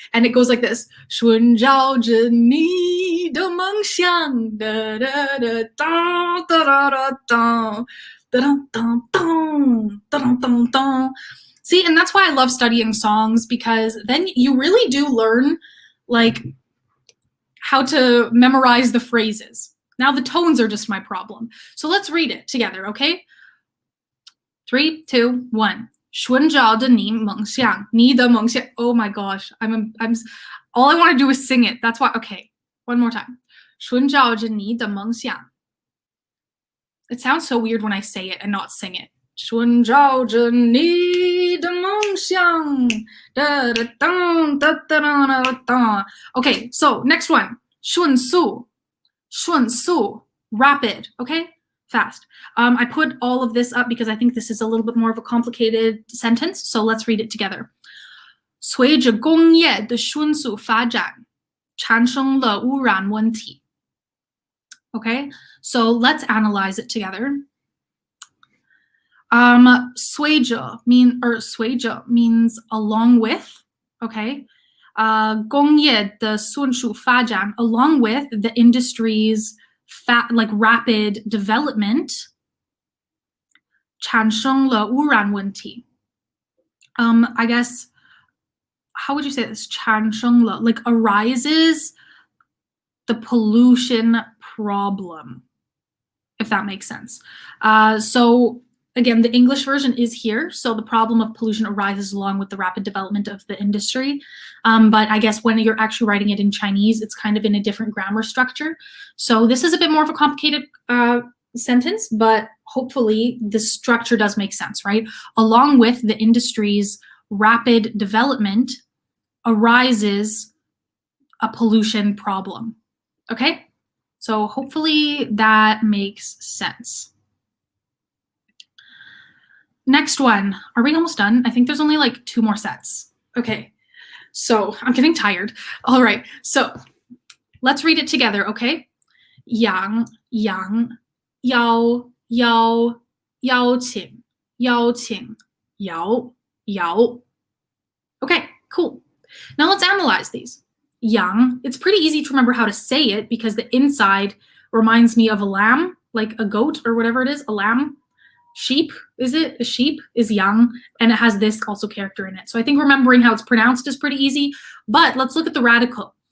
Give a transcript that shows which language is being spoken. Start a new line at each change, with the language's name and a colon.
English: And it goes like this.
Chinese: 寻找着你的梦想，哒哒哒哒哒哒哒哒哒哒。
English: See, and that's why I love studying songs, because then you really do learn, like, how to memorize the phrases. Now the tones are just my problem. So let's read it together, okay? 3, 2, 1.
Chinese: 寻找着你梦想，你的梦想.
English: Oh my gosh, I'm all I want to do is sing it. That's why. Okay, one more time.
Chinese: 寻找着你的梦想.
English: It sounds so weird when I say it and not sing it.
Chinese: 寻找着你的梦想.
English: Da, da, da, da, da, da, da, da. Okay, so next one.
Chinese: 迅速. 迅速,
English: rapid, okay? Fast. I put all of this up because I think this is a little bit more of a complicated sentence, so let's read it together.
Chinese: 随着工业的迅速发展，产生了污染问题.
English: Okay, so let's analyze it together.
Chinese: 随着
English: means along with, okay?
Chinese: 工业的迅速发展
English: along with the industry's rapid development
Chinese: 产生了污染问题.
English: I guess, how would you say this?
Chinese: 产生了,
English: like arises the pollution problem, if that makes sense. So again, the English version is here. So the problem of pollution arises along with the rapid development of the industry. But I guess when you're actually writing it in Chinese, it's kind of in a different grammar structure. So this is a bit more of a complicated sentence, but hopefully the structure does make sense, right? Along with the industry's rapid development arises a pollution problem. Okay? So hopefully that makes sense. Next one. Are we almost done? I think there's only like 2 more sets. Okay, so I'm getting tired. All right, so let's read it together, okay?
Chinese: yang, yang, 邀, 邀, 邀请, 邀请, 邀, 邀.
English: Okay, cool. Now let's analyze these. Yang, it's pretty easy to remember how to say it because the inside reminds me of a lamb, like a goat or whatever it is, a lamb. Sheep, is it? A sheep is yang, and it has this also character in it. So I think remembering how it's pronounced is pretty easy, but let's look at the radical.